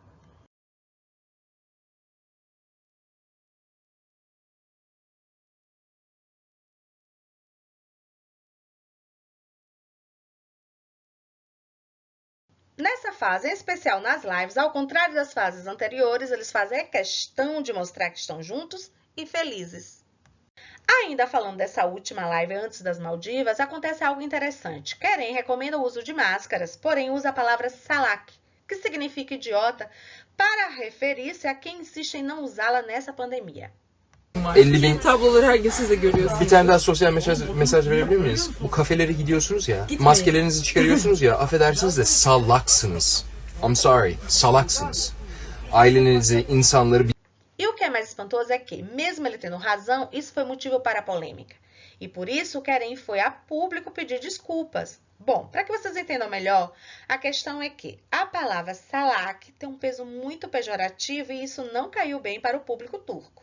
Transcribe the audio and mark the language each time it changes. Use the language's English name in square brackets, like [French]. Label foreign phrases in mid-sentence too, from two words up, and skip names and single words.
[Portuguese] Nessa fase, em especial nas lives, ao contrário das fases anteriores, eles fazem questão de mostrar que estão juntos e felizes. Ainda falando dessa última live antes das Maldivas, acontece algo interessante. Keren recomenda o uso de máscaras, porém usa a palavra salak, que significa idiota, para referir-se a quem insiste em não usá-la nessa pandemia. 50.000 [Turkish] Tabloları herkes siz de görüyorsunuz. Bir tane daha sosyal mesaj verebilir miyiz? Bu kafelere gidiyorsunuz ya, maskelerinizi çıkarıyorsunuz ya, affedersiniz de salaksınız. [English] I'm sorry, [Turkish] salaksınız. Ailenizi, insanları... [Portuguese] E o que é mais espantoso é que, mesmo ele tendo razão, isso foi motivo para a polêmica. E por isso, Keren foi a público pedir desculpas. Bom, para que vocês entendam melhor, a questão é que a palavra salak tem um peso muito pejorativo e isso não caiu bem para o público turco.